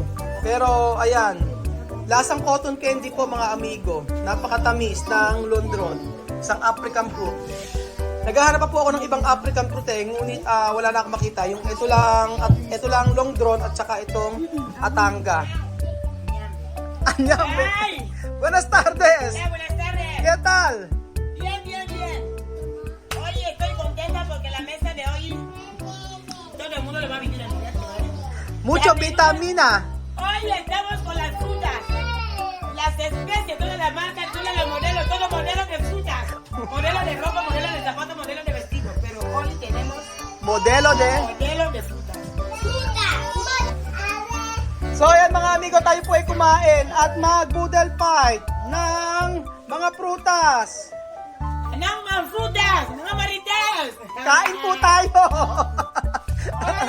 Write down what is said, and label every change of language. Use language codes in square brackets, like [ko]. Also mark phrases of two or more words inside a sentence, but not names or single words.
[tl] Pero ayan, lasang cotton candy po mga amigo. Napakatamis ng londron, isang African fruit. Naghahanap pa po ako ng ibang African fruit eh, ngunit wala na akong makita. Yung ito lang long drawn at saka itong atanga. Anyambe. Ay! [es] Buenas tardes. Buenas tardes. ¿Qué tal? Bien, bien, bien. Oye, estoy contenta porque la mesa de hoy todo el mundo le va a venir a mirar. Mucho vitamina. Hoy estamos con las frutas, las especies, todas las marcas, todos los modelos, todos modelos de frutas, modelos de ropa, modelos de zapatos, modelos de vestidos, pero hoy tenemos Modelo de... modelos de frutas. [tl] So ayan mga amigo, tayo po ay kumain at mag-boodle fight ng mga prutas. Nang mga frutas, mga marites. Kain po tayo. Ay!